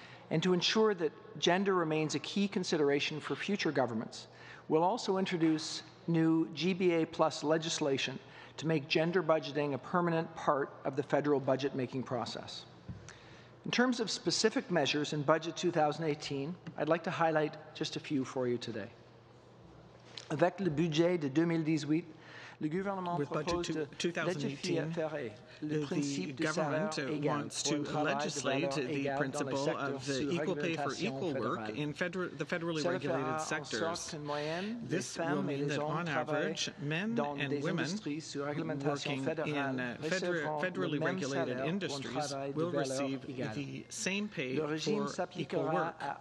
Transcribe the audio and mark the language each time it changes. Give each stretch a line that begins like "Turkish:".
English: And to ensure that gender remains a key consideration for future governments, we'll also introduce new GBA Plus legislation to make gender budgeting a permanent part of the federal budget-making process. In terms of specific measures in Budget 2018, I'd like to highlight just a few for you today.
French: Avec le budget de 2018, le gouvernement propose de légiférer le principe de salaire égal
English: wants to legislate the principle of equal pay for equal work in the federally regulated sectors. This will mean that, on average, men and women working in federally regulated industries will receive the same pay for equal work.